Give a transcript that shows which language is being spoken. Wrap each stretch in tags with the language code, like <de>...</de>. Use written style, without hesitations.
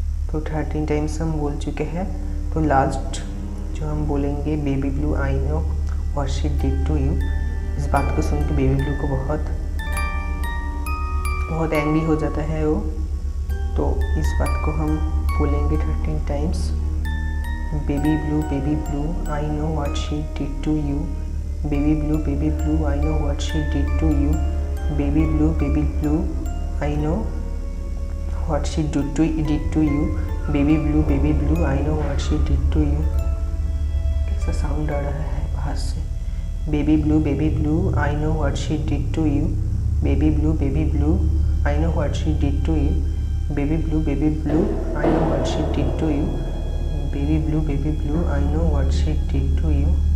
<hi>तो 13 टाइम्स हम बोल चुके हैं। तो लास्ट जो हम बोलेंगे</hi> <en>Baby blue I know what she did to you.</en> <hi>इस बात को सुन के बेबी ब्लू को बहुत एंग्री हो जाता है वो। तो इस बात को हम बोलेंगे 13 times</hi> <en>baby blue, I know what she did to you. Baby blue, I know what she did to you. Baby blue, I know what she did to you. Baby blue, I know what she did to you.</en> <hi>कैसा sound आ रहा है बाहर से.</hi> <en>Baby blue, I know what she did to you. Baby blue, I know what she did to you. Baby blue, I know what she did to you. Baby blue, I know what she did to you.</en>